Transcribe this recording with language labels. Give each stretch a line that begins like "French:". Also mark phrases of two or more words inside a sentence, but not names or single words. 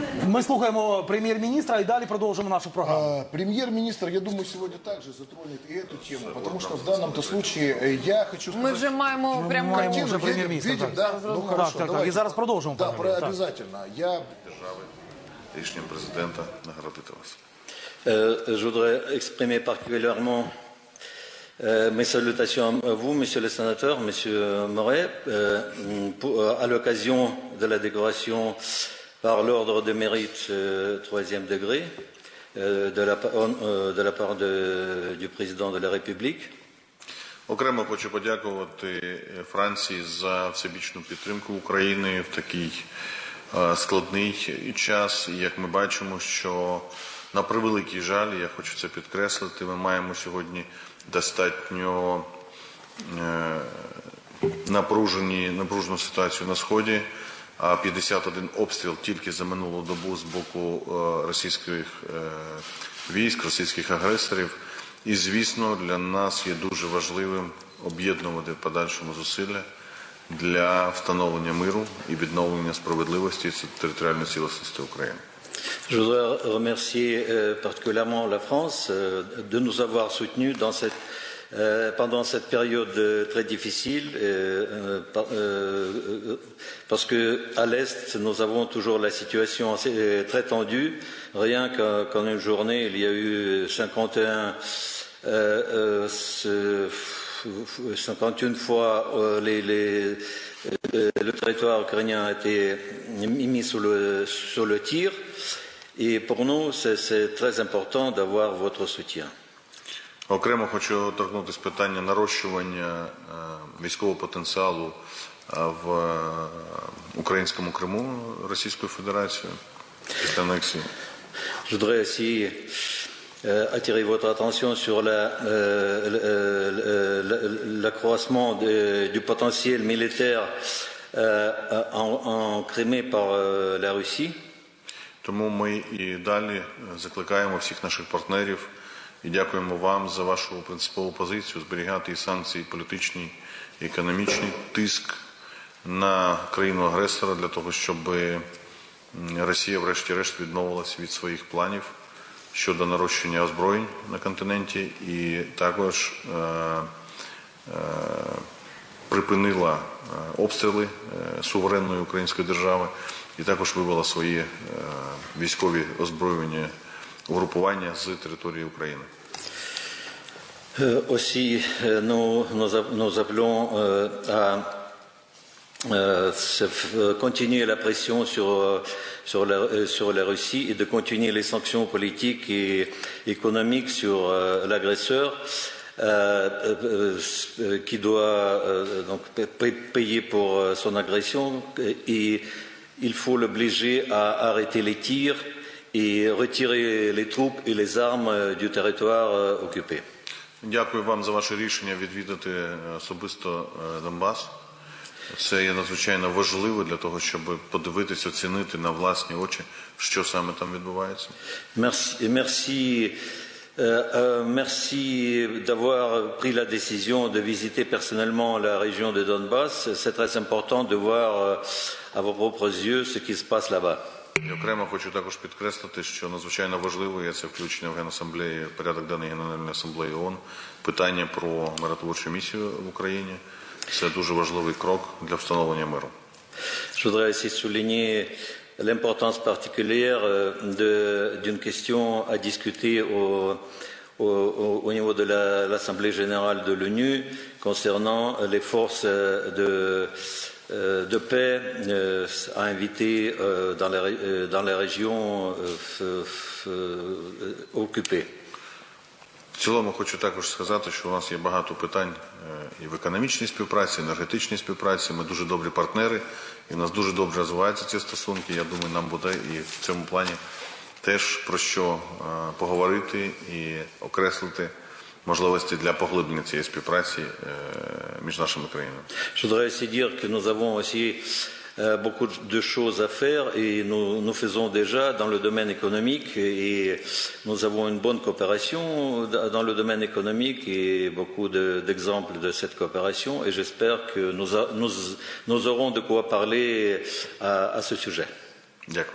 Ukrainian: Ми слухаємо прем'єр-міністра і далі продовжимо нашу програму.
Russian: Премьер-министр, я думаю, сегодня также затронет и эту тему, потому что в данном-то случае я хочу сказать...
Ukrainian: Ми вже маємо прямо маємо картину. вже прем'єр-міністра.
Russian: Видим, да? Ну, хорошо,
Ukrainian: Так.
Russian: давайте.
Ukrainian: І зараз продовжимо.
Russian: Да,
Ukrainian: Так.
Russian: обязательно. Я...
Ukrainian: Рішенням президента нагородити вас.
French: Je voudrais exprimer particulièrement mes salutations à vous, Monsieur le Sénateur, Monsieur Moret, à l'occasion de la décoration par l'Ordre de Mérite 3e degré de la part du Président de la République.
Ukrainian: Окремо хочу подякувати Франції за всебічну підтримку України в такий складний час. І як ми бачимо, що на превеликий жаль, я хочу це підкреслити, ми маємо сьогодні достатньо напружену ситуацію на Сході, а 51 обстріл тільки за минулу добу з боку російських військ, російських агресорів. І, звісно, для нас є дуже важливим об'єднувати в подальшому зусилля для встановлення миру і відновлення справедливості і територіальної цілісності України.
French: Je voudrais remercier particulièrement la France de nous avoir soutenus pendant cette période très difficile, parce que à l'Est, nous avons toujours la situation très tendue. Rien qu'en une journée, il y a eu 51 fois le territoire ukrainien a été mis sous le tir. Et pour nous, c'est très important d'avoir votre soutien.
Ukrainian: Окремо хочу торкнутися питання нарощування військового потенціалу в українському Криму Російською Федерацією після анексії.
French: Je voudrais aussi attirer votre attention sur l'accroissement du potentiel militaire en Crimée par la Russie.
Ukrainian: Тому ми і далі закликаємо всіх наших партнерів і дякуємо вам за вашу принципову позицію зберігати і санкції політичні, і економічний тиск на країну-агресора для того, щоб Росія врешті-решт відмовилась від своїх планів щодо нарощення озброєнь на континенті і також припинила обстріли суверенної української держави і також вивела свої військові озброєння угрупування з території України.
French: Aussi, nous appelons à continuer la pression sur la Russie et de continuer les sanctions politiques et économiques sur l'agresseur qui doit donc payer pour son agression et il faut l'obliger à arrêter les tirs et retirer les troupes et les armes du territoire occupé.
Ukrainian: Дякую вам за ваше рішення відвідати особисто Донбас. Це є надзвичайно важливо для того, щоб подивитися, оцінити на власні очі, що саме там відбувається.
French: Merci d'avoir pris la décision de visiter personnellement la région de Donbass. C'est très important de voir à vos propres yeux ce qui se passe là-bas.
Ukrainian: І окремо хочу також підкреслити, що надзвичайно важливо є це включення в Генасамблеї, порядок денний Генеральної асамблеї ООН, питання про миротворчу місію в Україні. Це дуже важливий крок для встановлення миру.
French: Je voudrais aussi souligner l'importance particulière d'une question à discuter au niveau de l'Assemblée générale de l'ONU concernant les forces de paix à inviter dans les régions occupées.
Ukrainian: В цілому хочу також сказати, що у нас є багато питань і в економічній співпраці, і енергетичній співпраці. Ми дуже добрі партнери, і в нас дуже добре розвиваються ці стосунки. Я думаю, нам буде і в цьому плані теж про що поговорити і окреслити можливості для поглиблення цієї співпраці між нашими країнами.
French: Je voudrais aussi dire que nous avons aussi beaucoup de choses à faire et nous faisons déjà dans le domaine économique et nous avons une bonne coopération dans le domaine économique et beaucoup d'exemples de cette coopération et j'espère que nous aurons de quoi parler à ce sujet.